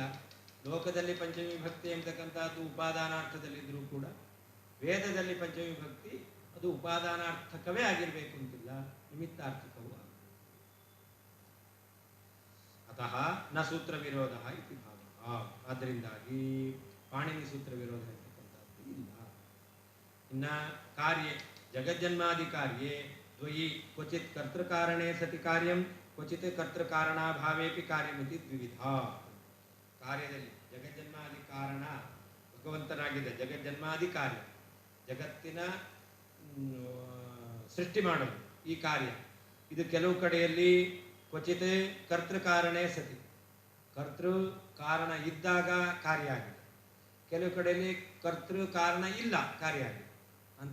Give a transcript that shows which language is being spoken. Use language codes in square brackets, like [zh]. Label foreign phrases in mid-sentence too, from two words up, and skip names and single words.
[kn] ಲೋಕದಲ್ಲಿ ಪಂಚಮಿ ಭಕ್ತಿ ಎಂಬತಕ್ಕಂಥದ್ದು ಉಪಾದಾನಾರ್ಥದಲ್ಲಿದ್ದರೂ ಕೂಡ ವೇದದಲ್ಲಿ ಪಂಚಮಿ ಭಕ್ತಿ ಅದು ಉಪಾದಾನಾರ್ಥಕವೇ ಆಗಿರಬೇಕು ಅಂತಿಲ್ಲ, ನಿಮಿತ್ತಾರ್ಥಕವೂ ಆಗುತ್ತೆ. [sa] ಅತಃ ನ ಸೂತ್ರ ವಿರೋಧ ಇತಿ ಭಾವ. [kn] ಆದ್ದರಿಂದಾಗಿ ಪಾಣಿನಿ ಸೂತ್ರ ವಿರೋಧ ಇರ್ತಕ್ಕಂಥದ್ದು ಇಲ್ಲ. [sa] ಇನ್ನ ಕಾರ್ಯೆ ಜಗಜ್ಜನ್ಮಾದಿ ಕಾರ್ಯೆ ದ್ವಯಿ ಕ್ವಚಿತ್ ಕರ್ತೃಕಾರಣೇ ಸತಿ ಕಾರ್ಯಂ ಕ್ವಚಿತ್ ಕರ್ತೃಕಾರಣಾಭಾವೇಪಿ ಕಾರ್ಯಮಿತಿ ದ್ವಿವಿಧ. [kn] ಕಾರ್ಯದಲ್ಲಿ ಜಗಜ್ಜನ್ಮಾದಿ ಕಾರಣ ಭಗವಂತನಾಗಿದೆ, ಜಗಜ್ಜನ್ಮಾದಿ ಕಾರ್ಯ ಜಗತ್ತಿನ ಸೃಷ್ಟಿ ಮಾಡೋದು ಈ ಕಾರ್ಯ. ಇದು ಕೆಲವು ಕಡೆಯಲ್ಲಿ [sa] ಕ್ವಚಿತ್ ಕರ್ತೃಕಾರಣೇ ಸತಿ, [kn] ಕರ್ತೃ ಕಾರಣ ಇದ್ದಾಗ ಕಾರ್ಯ ಆಗಿದೆ, ಕೆಲವು ಕಡೆಯಲ್ಲಿ ಕರ್ತೃ ಕಾರಣ ಇಲ್ಲ ಕಾರ್ಯ ಆಗಿದೆ ಅಂತ.